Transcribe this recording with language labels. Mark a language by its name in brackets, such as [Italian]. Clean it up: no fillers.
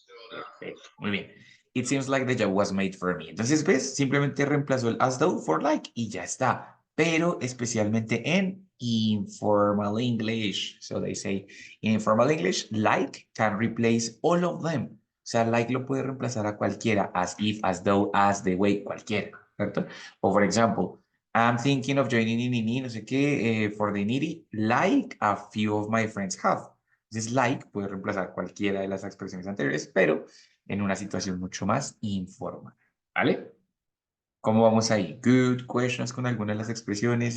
[Spanish] Perfecto. Muy bien. [English] It seems like the job was made for me. [Spanish] Entonces, ¿ves? Simplemente reemplazó el [English] as though for like [Spanish] y ya está. Pero especialmente en informal English. [English] So they say, in informal English, like can replace all of them. [Spanish] O sea, like lo puede reemplazar a cualquiera. As if, as though, as, the way, cualquiera. ¿Cierto? [English] O, for example, I'm thinking of joining in [Spanish] no sé qué, [English] for the needy, like a few of my friends have. [Spanish] Entonces, like puede reemplazar cualquiera de las expresiones anteriores, pero en una situación mucho más informal. ¿Vale? ¿Cómo vamos ahí? [English] Good questions [Spanish] con alguna de las expresiones.